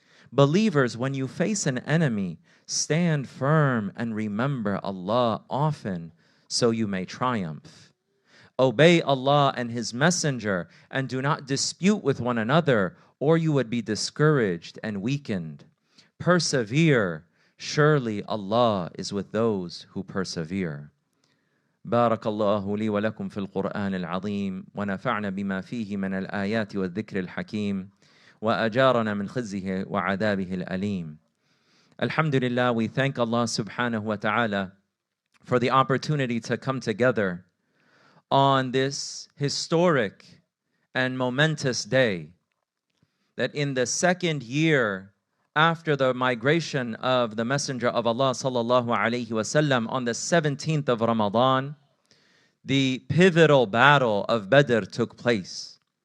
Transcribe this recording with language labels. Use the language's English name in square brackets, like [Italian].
[English] Believers, when you face an enemy, stand firm and remember Allah often so you may triumph. Obey Allah and His Messenger and do not dispute with one another, or you would be discouraged and weakened. Persevere, Surely Allah is with those who persevere. [Arabic] بارك الله لي ولكم في القرآن العظيم ونفعنا بما فيه من الآيات والذكر الحكيم وأجارنا من خزيه وعذابه الأليم. [English] Alhamdulillah, we thank Allah subhanahu wa ta'ala for the opportunity to come together on this historic and momentous day, that in the second year after the migration of the Messenger of Allah sallallahu alaihi wasallam, on the 17th of Ramadan, the pivotal battle of Badr took place.